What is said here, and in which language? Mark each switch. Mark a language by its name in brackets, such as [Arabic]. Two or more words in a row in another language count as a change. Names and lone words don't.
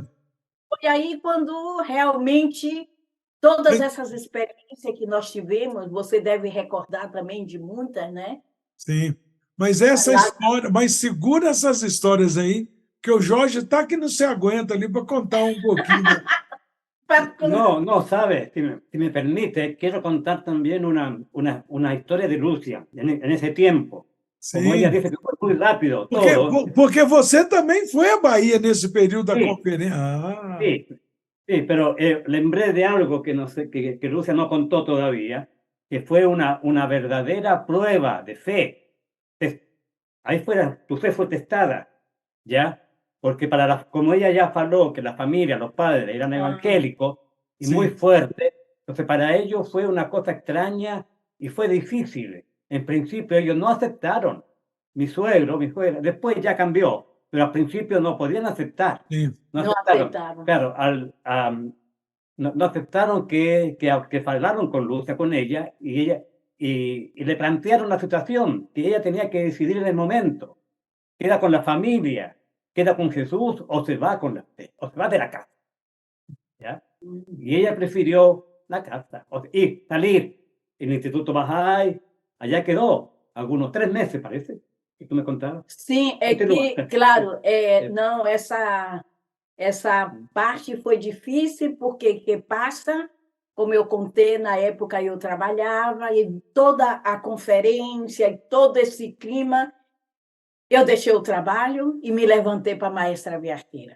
[Portuguese] foi aí quando realmente todas Mas, essas experiências que nós tivemos, você deve recordar também de muitas, né? sim. Mas essa Lá, história, mas segura essas histórias aí, que o Jorge está que não se aguenta ali para contar um pouquinho. [Spanish] No, no, sabes, si me permite, quiero contar también una historia de Lucia en ese tiempo. Como ella [Portuguese] Sim. [Spanish] dice que fue muy rápido [Portuguese] Porque, [Spanish] todo. [Portuguese] porque você também foi à Bahia nesse período da [Spanish] Sí, [Portuguese] conferência. Ah, [Spanish] sí, sí, pero lembré de algo que, no sé, que Lucia no contó todavía, que fue una verdadera prueba de fe. Tes- Ahí fuera, tu fe fue testada, ¿ya? Porque como ella ya faló que la familia, los padres eran ah, evangélicos y muy [Portuguese] sim, [Spanish] fuertes, entonces para ellos fue una cosa extraña y fue difícil. En principio ellos no aceptaron. Mi suegra, después ya cambió, pero al principio no podían aceptar. [Portuguese] sim. [Spanish] No [Portuguese] não [Spanish] aceptaron. [Portuguese] aceitavam. [Spanish] Claro, no aceptaron que hablaron con Lucia, con ella, y le plantearon la situación, que ella tenía que decidir en el momento. Queda con la familia, queda con Jesús o se va con o se va de la casa, ¿ya? Y ella prefirió la casa y salir. El Instituto Bahá'í, allá quedó, algunos 3 meses parece, que tú me contabas. [Portuguese] Sim, é [Spanish] Continúa. [Portuguese] que, claro, Eh, não, essa parte foi difícil, porque que passa, como eu contei, na época eu trabalhava, e toda a conferência, e todo esse clima, eu deixei o trabalho e me levantei para maestra viarteira.